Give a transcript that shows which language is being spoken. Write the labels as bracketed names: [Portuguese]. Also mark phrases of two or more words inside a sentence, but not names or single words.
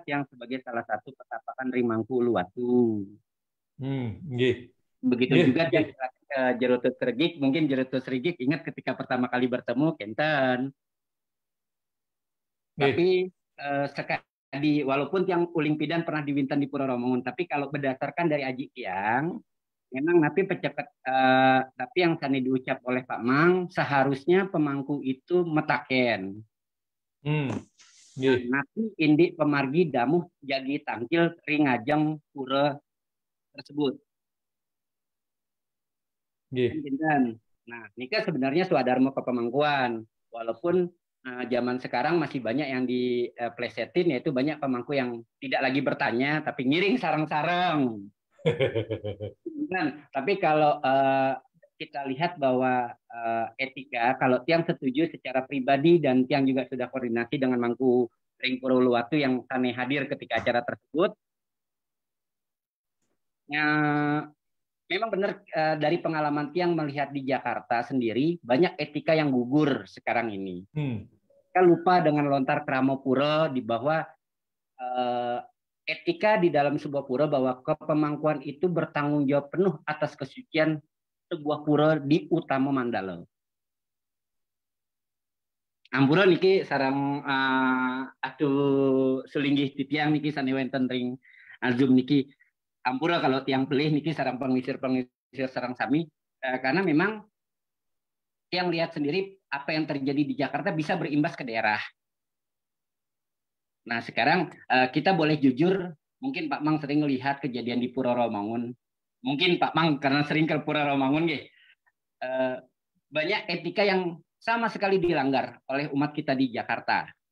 [Indonesian] Tiang sebagai salah satu petapakan Rimangku Uluwatu. Begitu juga tiang Jerutus Regik, mungkin Jerutus Regik ingat ketika pertama kali bertemu Kenten. Tapi walaupun tiang [Balinese] uling pidan [Indonesian] pernah diwintan di Pura Romangun, tapi kalau berdasarkan dari aji tiang, memang tapi yang tadi diucap oleh Pak Mang, seharusnya pemangku itu metaken. [Balinese] Napi indi pemargi damuh jagi tangkil ringajeng pura tersebut. [Indonesian] Nah, ini kan sebenarnya swadharma kepemangkuan, walaupun zaman sekarang masih banyak yang diplesetin, yaitu banyak pemangku yang tidak lagi bertanya tapi [Balinese] ngiring sarang-sarang. [Indonesian] Tapi kalau kita lihat bahwa etika, kalau tiang setuju secara pribadi dan tiang juga sudah koordinasi dengan Mangku Ring Pura Uluwatu yang kami hadir ketika acara tersebut, memang benar dari pengalaman tiang melihat di Jakarta sendiri banyak etika yang gugur sekarang ini. Kita lupa dengan lontar kramo pura di bawah etika di dalam sebuah pura, bahwa kepemangkuan itu bertanggung jawab penuh atas kesucian sebuah pura di Utama Mandala. [Balinese] Ampura niki sarang selinggih titiang niki saniwenten ring Zoom niki. Ampura kalau tiang pelih niki sarang pengisir sarang sami, [Indonesian] karena memang tiang lihat sendiri apa yang terjadi di Jakarta bisa berimbas ke daerah. Nah sekarang kita boleh jujur, mungkin Pak Mang sering melihat kejadian di Pura Romangun. Mungkin Pak Mang karena sering ke Pura Romangun, banyak etika yang sama sekali dilanggar oleh umat kita di Jakarta.